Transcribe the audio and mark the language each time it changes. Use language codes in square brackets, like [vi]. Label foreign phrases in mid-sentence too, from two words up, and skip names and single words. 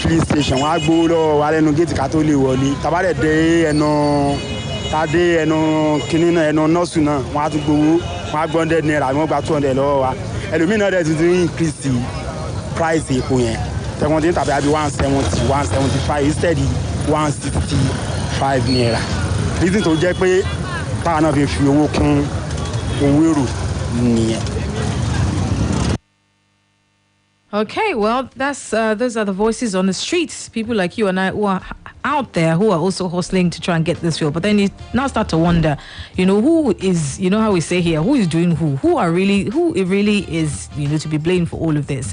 [en] filling station [yo] wọn á gbowó lọ́wọ́ wa lẹ́nu géètì ká tó lè wọlé tàbá dẹ̀ dé ẹnu kínní náà ẹnu nọ́ọ̀sù náà wọn á tún gbowó wọn á gbọ́ 100 naira wọn gba 200 lọ́wọ́ wa ẹlòmíì náà dẹ̀ tuntun [en] increase price [yo] epo yẹn tẹ̀wọ́n ti ń tàbí àbí 170 175 instead 165 naira reason tó jẹ́ pé táwọn náà fi owó kún owó èrò nìyẹn. [en] Okay, well, that's those are the voices on the streets. People like you and I who are out there who are also hustling to try and get this fuel. But then you now start to wonder, who is, how we say here, who is doing who it really is, to be blamed for all of this.